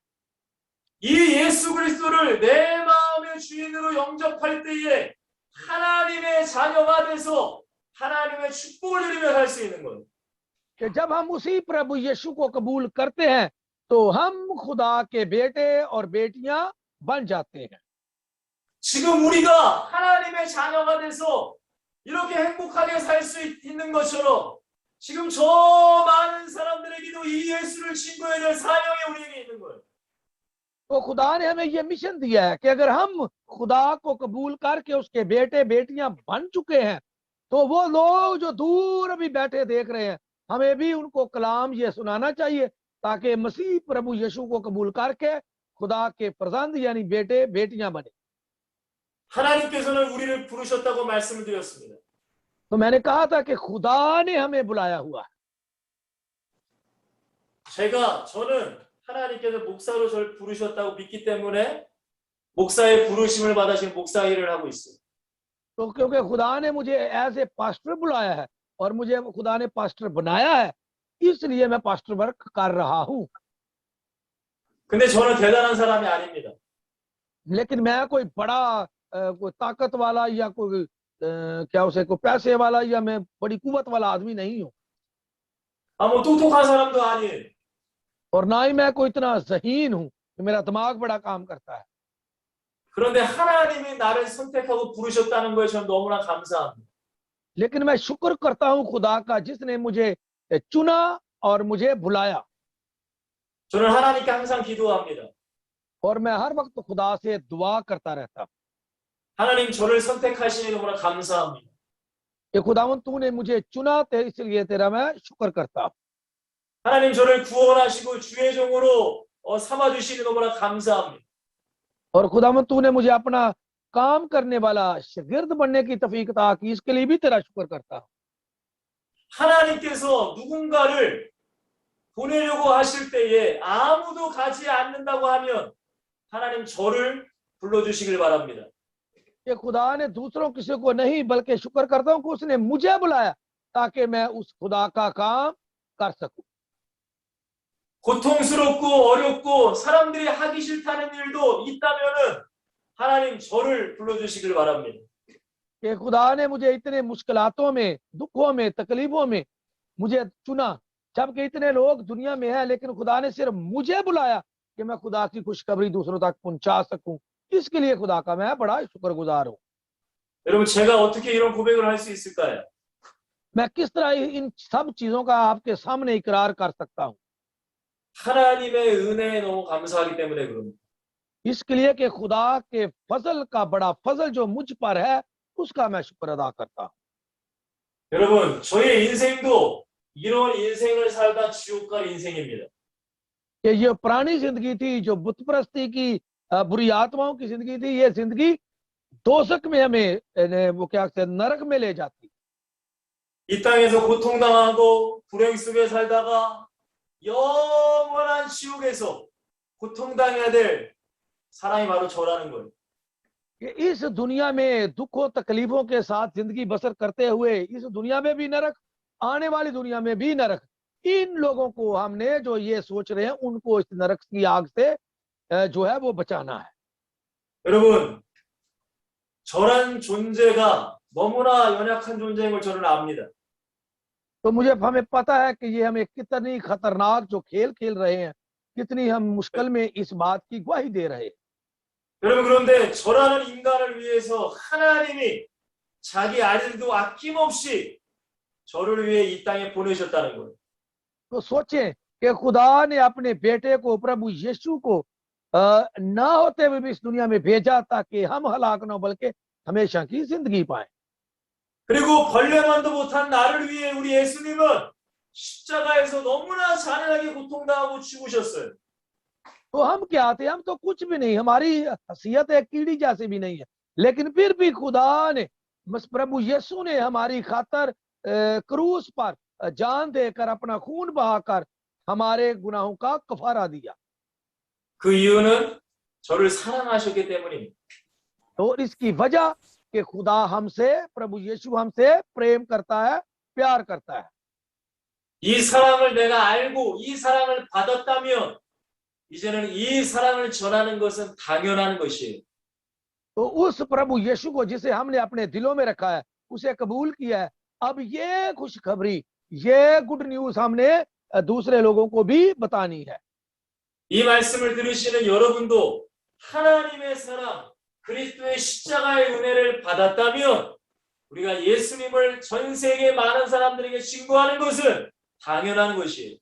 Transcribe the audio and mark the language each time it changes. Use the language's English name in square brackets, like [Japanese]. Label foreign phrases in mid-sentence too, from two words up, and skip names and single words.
[Korean] 이 예수 그리스도를 내 마음의 주인으로 영접할 때에 하나님의 자녀가 돼서 하나님의 축복을 누리며 살 수 있는 거예요. [Hindi] कि जब हम उसी प्रभु यीशु को कबूल करते हैं तो हम खुदा के बेटे और बेटियां बन जाते हैं। [Korean] 지금 우리가 하나님의 자녀가 돼서 이렇게 행복하게 살 수 있는 것처럼 지금 저 많은 사람들에게도 이 예수를 증거해야 될 사명이 우리에게 있는 거예요. [Hindi] तो खुदा ने हमें ये मिशन दिया है कि अगर हम खुदा को कबूल करके उसके बेटे बेटियां बन चुके हैं तो वो लोग जो दूर अभी बैठे देख रहे हैं, हमें भी उनको कलाम ये सुनाना चाहिए ताकि मसीह प्रभु यीशु को कबूल करके खुदा के फर्जंद यानी बेटे बेटियां बने। [Korean] 하나님께서는 우리를 부르셨다고 말씀을 드렸습니다. [Hindi] तो मैंने कहा था कि खुदा ने हमें बुलाया हुआ है। [Korean] 저는 하나님께서 목사로 저를 부르셨다고 믿기 때문에 목사의 부르심을 받아 지금 목사 일을 하고 있어요. [Hindi] तो क्योंकि खुदा ने मुझे [English] as a pastor [Hindi] बुलाया है और मुझे खुदा ने पास्टर बनाया है, इसलिए मैं [English] pastor work [Hindi] कर रहा हूँ। [Korean] 근데 저는 대단한 사람이 아닙니다. [Hindi] लेकिन मैं कोई बड़ा कोई ताकत वाला या कोई क्या उसे कोई पैसे वाला या मैं बड़ी कुवत वाला आदमी नहीं हूँ, [Korean] 뭐 똑똑한 사람도 아니에요. [Hindi] और ना ही मैं कोई इतना ज़हीन हूँ कि मेरा दिमाग बड़ा काम करता है। [Korean] 그런데 하나님이 나를 선택하고 부르셨다는 거에 저는 너무나 감사합니다. [Hindi] लेकिन मैं शुक्र करता हूँ खुदा का जिसने मुझे चुना और मुझे बुलाया। [Korean] 저는 하나님께 항상 기도합니다. [Hindi] और मैं हर वक्त खुदा से दुआ करता रहता हूँ [Korean] 하나님 저를 선택하시니 너무나 감사합니다. [Hindi] कि खुदावन तूने मुझे चुना, इसलिए तेरा मैं शुक्र करता हूँ। [Korean] 하나님 저를 구원하시고 주의 종으로 삼아주시니 너무나 감사합니다. [Hindi] और खुदावन तूने मुझे अपना काम करने वाला शागिर्द बनने की तौफीक अता की, इसके लिए भी तेरा शुक्र करता हूँ। [Korean] 하나님께서 누군가를 보내려고 하실 때에 아무도 가지 않는다고 하면 하나님 저를 불러주시길 바랍니다. [Hindi] कि खुदा ने दूसरों किसी को नहीं, बल्कि शुक्र करता हूँ कि उसने मुझे बुलाया ताकि मैं उस खुदा का काम कर सकूं। [Korean] 고통스럽고 어렵고 사람들이 하기 싫다는 일도 있다면은 하나님 저를 불러주시길 바랍니다. [Hindi] कि खुदा ने मुझे इतने मुश्किलातों में, दुखों में, तकलीफों में मुझे चुना, जबकि इतने लोग दुनिया में हैं, लेकिन खुदा ने सिर्फ मुझे बुलाया कि मैं खुदा की खुशखबरी दूसरों तक पहुंचा सकूं। इसके लिए खुदा का मैं बड़ा शुक्रगुजार हूं। [Korean] 여러분 제가 어떻게 이런 고백을 할 수 있을까요? [Hindi] मैं किस तरह इन सब चीजों का आपके सामने इकरार कर सकता हूं? [Korean] 하나님의 은혜에 너무 감사하기 때문에 그럽니다. [Hindi] इसके लिए कि खुदा के फजल का बड़ा फजल जो मुझ पर है, उसका मैं शुक्र अदा करता हूं। [Korean] 여러분 저의 인생도 이런 인생을 살다 지옥 갈 인생입니다. [Hindi] कि ये पुरानी जिंदगी थी जो बुत परस्ती की बुरी आत्माओं की जिंदगी थी, ये जिंदगी दोजख में हमें वो क्या कहते हैं, नरक में ले जाती। [Korean] 이 땅에서 고통당하고 불행 속에 살다가 영원한 지옥에서 고통당해야 될 사람이 바로 저라는 거예요. [Hindi] कि इस दुनिया में दुखों तकलीफों के साथ जिंदगी बसर करते हुए इस दुनिया में भी नरक, आने वाली दुनिया में भी नरक, इन लोगों को हमने जो ये सोच रहे हैं उनको इस नरक की आग से जो है वो बचाना है। [Korean] 여러분 저란 존재가 너무나 연약한 존재인 걸 저는 압니다. [Hindi] तो मुझे हमें पता है कि ये हमें कितनी खतरनाक जो खेल खेल रहे हैं, कितनी हम मुश्किल में इस बात की गवाही दे रहे हैं। [Korean] 여러분 그런데 저라는 인간을 위해서 하나님이 자기 아들도 아낌없이 저를 위해 이 땅에 보내셨다는 거예요. [Hindi] तो सोचें कि खुदा ने अपने बेटे को, प्रभु यीशु को ना होते हुए भी इस दुनिया में भेजा ताकि हम हलाक न हो बल्कि हमेशा की जिंदगी पाए। [Korean] 그리고 벌레만도 못한 나를 위해 우리 예수님은 십자가에서 너무나 잔인하게 고통당하고 죽으셨어요. [Hindi] तो हम क्या थे? हम तो कुछ भी नहीं, हमारी हैसियत एक कीड़ी जैसे भी नहीं है, लेकिन फिर भी खुदा ने, बस प्रभु यीशु ने हमारी खातर क्रूस पर जान देकर अपना खून बहाकर हमारे गुनाहों का कफारा दिया। [Korean] 그 이유는 저를 사랑하셨기 때문입니다. [Hindi] और इसकी वजह कि खुदा हमसे, प्रभु यीशु हमसे प्रेम करता है, प्यार करता है। [Korean] 이 사랑을 내가 알고 이 사랑을 받았다면 이제는 이 사랑을 전하는 것은 당연한 것이에요. [Hindi] तो उस प्रभु यीशु को जिसे हमने अपने दिलों में रखा है, उसे कबूल किया है, अब ये खुशखबरी, ये [English] good news [Hindi] हमने दूसरे लोगों को भी बतानी है। [Korean] 이 말씀을 들으시는 여러분도 하나님의 사랑, 그리스도의 십자가의 은혜를 받았다면 우리가 예수님을 전 세계 많은 사람들에게 증거하는 것은 당연한 것이에요.